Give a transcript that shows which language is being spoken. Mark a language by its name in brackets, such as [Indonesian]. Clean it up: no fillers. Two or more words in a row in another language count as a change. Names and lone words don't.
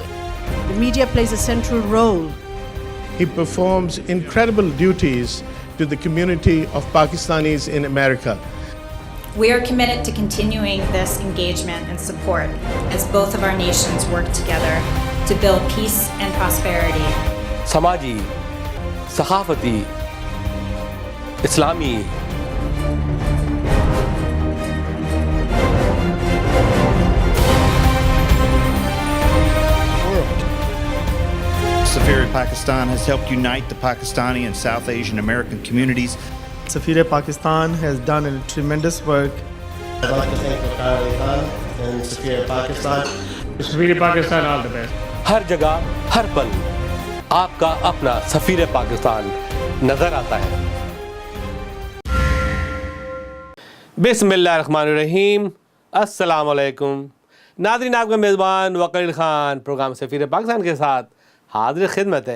[English] The media plays a central role. He performs incredible duties to the community of Pakistanis in America. We are committed to continuing this engagement and support as both of our nations work together to build peace and prosperity. [Urdu] سماجی، صحافتی، اسلامی, [English] Safiri Pakistan has helped unite the Pakistani and South Asian American communities. Safiri Pakistan has done a tremendous work. I'd like to thank Dr. Ali Khan and Safiri Pakistan. Safiri Pakistan, all the best. [Urdu] ہر جگہ، ہر پل آپکا اپنا سفیر پاکستان نظر آتا ہے. [Arabic] بسم الله الرحمن الرحيم، السلام عليكم. [Urdu] ناظرین، آپکا میزبان وکیل خان پروگرام سفیر پاکستان کے ساتھ حاضر خدمت ہے.